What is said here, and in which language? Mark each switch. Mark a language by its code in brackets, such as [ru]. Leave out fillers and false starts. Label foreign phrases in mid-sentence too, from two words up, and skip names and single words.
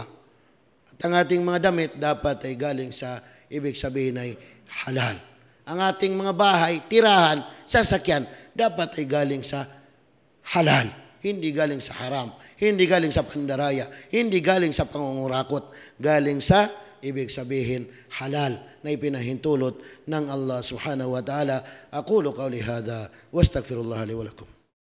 [tl] At ang ating mga damit dapat ay galing sa, ibig sabihin ay halal. Ang ating mga bahay, tirahan, sasakyan, dapat ay galing sa halal. Hindi galing sa haram. Hindi galing sa pandaraya. Hindi galing sa pangungurakot. Galing sa, ibig sabihin, halal na ipinahintulot ng Allah [ar] سبحانه وتعالى. أقول قولي هذا، وأستغفر الله لي ولكم.